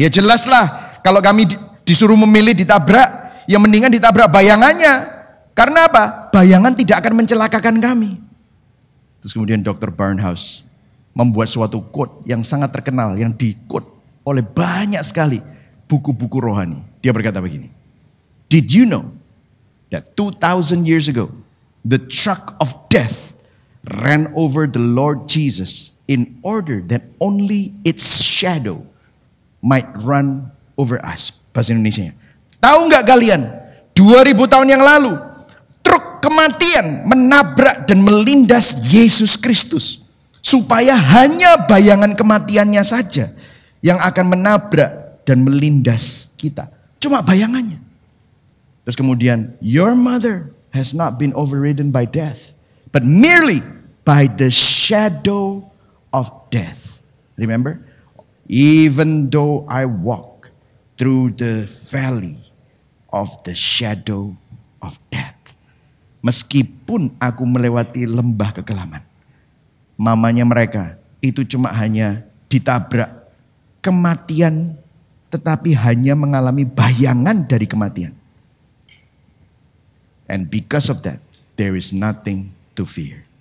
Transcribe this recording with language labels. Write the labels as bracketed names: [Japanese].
[Indonesian] Ya jelaslah kalau kami disuruh memilih ditabrak, ya mendingan ditabrak bayangannya. Karena apa? Bayangan tidak akan mencelakakan kami. Terus kemudian Dr. Barnhouse membuat suatu quote yang sangat terkenal, yang di-quote oleh banyak sekali buku-buku rohani. Dia berkata begini. [English] Did you know that 2,000 years ago, the truck of death ran over the Lord Jesus in order that only its shadow might run over us. [Indonesian] Bahasa Indonesia. Tahu nggak kalian? 2000 tahun yang lalu, truk kematian menabrak dan melindas Yesus Kristus. Supaya hanya bayangan kematiannya saja yang akan menabrak dan melindas kita. Cuma bayangannya. Terus kemudian, [English] your mother has not been overridden by death, but merely by the shadow of death. Remember? Even though I walk through the valley of the shadow of death. [Indonesian] Meskipun aku melewati lembah kekelaman. Mamanya mereka itu cuma hanya ditabrak kematian, tetapi hanya mengalami bayangan dari kematian. [English] And because of that, there is nothing to fear.